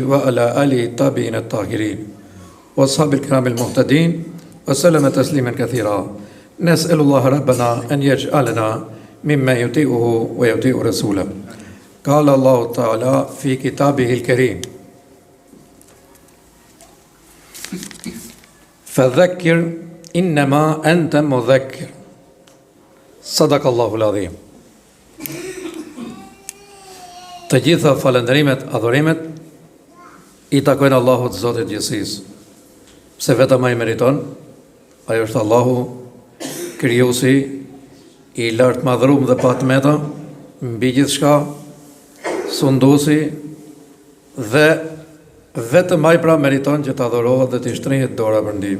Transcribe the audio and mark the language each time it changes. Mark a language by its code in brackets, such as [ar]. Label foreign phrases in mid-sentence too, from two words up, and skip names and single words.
[ar] وعلى آله الطاهرين الطاهرين وأصحاب الكرام المهتدين وسلم تسليما كثيرا نسأل الله ربنا أن يجعلنا مما يطيعه ويطيع رسوله قال الله تعالى في كتابه الكريم فذكر إنما أنت مذكر صدق الله العظيم. [sq] Të gjitha falënderimet, adhurimet i takojnë Allahut Zotit gjithësisë, se vetëm ai meriton, ai është Allahu krijuesi i lartë madhëruar dhe pa tmeta mbi gjithçka, sunduesi dhe vetëm ai pra meriton që të adhurohet dhe të shtrehet dora për ndihmë.